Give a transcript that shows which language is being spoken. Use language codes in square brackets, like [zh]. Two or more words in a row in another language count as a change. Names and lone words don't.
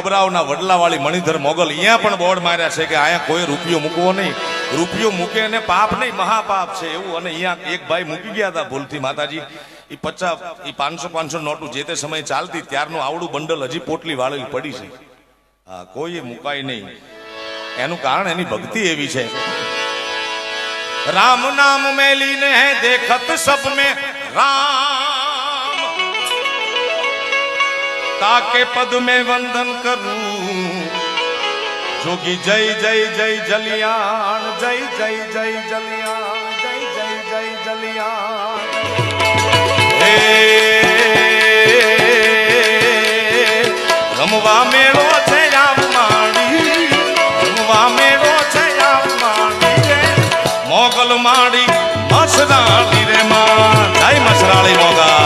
[gu] ડબરાવના વડલાવાળી મણિધર મોગલ અહીંયા પણ બોર્ડ માર્યા છે કે અહીંયા કોઈ રૂપિયો મૂકવો નહીં, રૂપિયો મૂકે અને પાપ નહીં મહાપાપ છે એવું. અને અહીંયા એક ભાઈ મૂકી ગયા હતા ભૂલથી માતાજી, એ 500 નોટું જે તે સમયે ચાલતી ત્યારનું આવડું બંડલ હજી પોટલી વાળેલી પડી છે. હા, કોઈ મુકાય નહીં. એનું કારણ એની ભક્તિ એવી છે. [hi] राम नाम में लीन है देखत सब में राम, ताके पद में वंदन करूं जोगी जय जय जय जलियान, जय जय जय जलियान, जय जय जय जलियान. [gu] હે રમવા મેળો છે આવ માડી, રમવા મેળો છે આવ માડી, મોગલ માડી મસરાલી રે મા, જય મસરાલી મોગલ.